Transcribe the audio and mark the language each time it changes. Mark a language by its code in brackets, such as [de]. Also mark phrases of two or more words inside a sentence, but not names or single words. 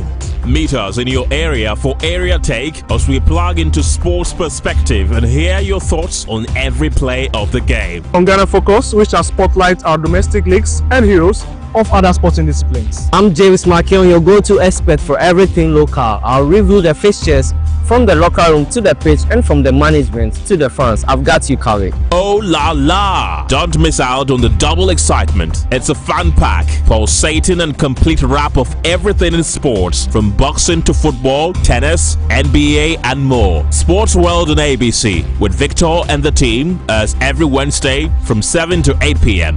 [en] Meet us in your area for Area Take as we plug into sports perspective and hear your thoughts on every play of the game. On Ghana Focus, we shall spotlight our domestic leagues and heroes of other sporting disciplines. I'm James Makion, your go-to expert for everything local. I'll review the fixtures from the locker room to the pitch and from the management to the fans. I've got you covered. [fr] Oh la la! [en] Don't miss out on the double excitement. It's a fun pack, pulsating and complete wrap of everything in sports, from boxing to football, tennis, NBA and more. Sports World on ABC with Victor and the team as every Wednesday from 7 to 8 p.m.